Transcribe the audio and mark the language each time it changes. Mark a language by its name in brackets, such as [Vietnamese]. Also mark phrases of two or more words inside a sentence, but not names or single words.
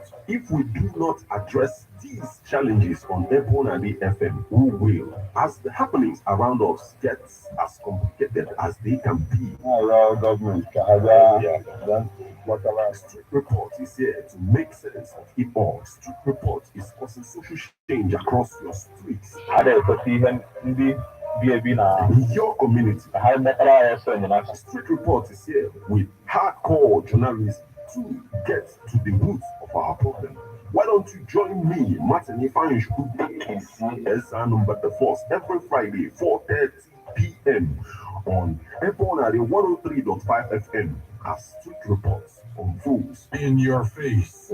[English] If we do not address these challenges on Ebonade FM, who will, as the happenings around us get as complicated as they can be? Government, Street Report is here to make sense of it all. Street Report is causing social change across your streets. [Igbo] A na-ekweta ihe ndị bi ebi na [English] In your community, [Igbo] ha metara ya ọsọ enyemaka. [English] Street Report is here with hardcore journalism to get to the roots of our problem. Why don't you join me, Martin Ifanyu, SR number the first every Friday, 4:30 p.m. on Ebona 103.5 FM as Street Reports on Fools in your face.